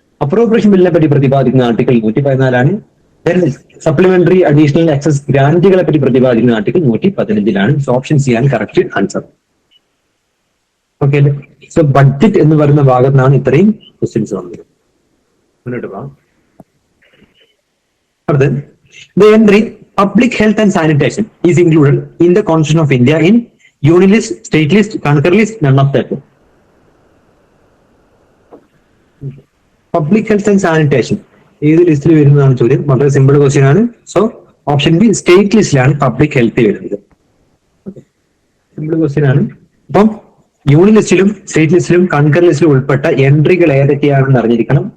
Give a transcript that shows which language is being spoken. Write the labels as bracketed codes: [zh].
[ml] Appropriation ബില്ലിനെ പറ്റി പ്രതിപാദിക്കുന്ന ആർട്ടിക്കിൾ 114. സപ്ലിമെന്ററി അഡീഷണൽ എക്സസ് ഗ്രാന്റുകളെ പറ്റി പ്രതിപാദിക്കുന്ന ആർട്ടിക്കിൾ 115. സോ ഓപ്ഷൻ സി ആണ് കറക്റ്റ് ആൻസർ. ഓക്കെ അല്ലേ? സോ ബഡ്ജറ്റ് എന്ന് പറയുന്ന ഭാഗത്ത് നിന്നാണ് ഇത്രയും ക്വസ്റ്റ്യൻസ് വന്നത്. മുന്നോട്ട് പോകാം. [en] അടുത്ത് the entry public health and sanitation is included in the Constitution of India in union list, state list, concurrent list, none of that. [ml] Public health and sanitation ഏത് ലിസ്റ്റിൽ വരുന്നതാണ് ചോദ്യം. വളരെ സിമ്പിൾ ക്വസ്റ്റ്യൻ ആണ്. So option B state ലിസ്റ്റിലാണ് public health വരുന്നത്. Simple question ആണ്. അപ്പം union ലിസ്റ്റിലും state ലിസ്റ്റിലും concurrent ലിസ്റ്റിലും ഉൾപ്പെട്ട എൻട്രികൾ ഏതൊക്കെയാണെന്ന് അറിഞ്ഞിരിക്കണം.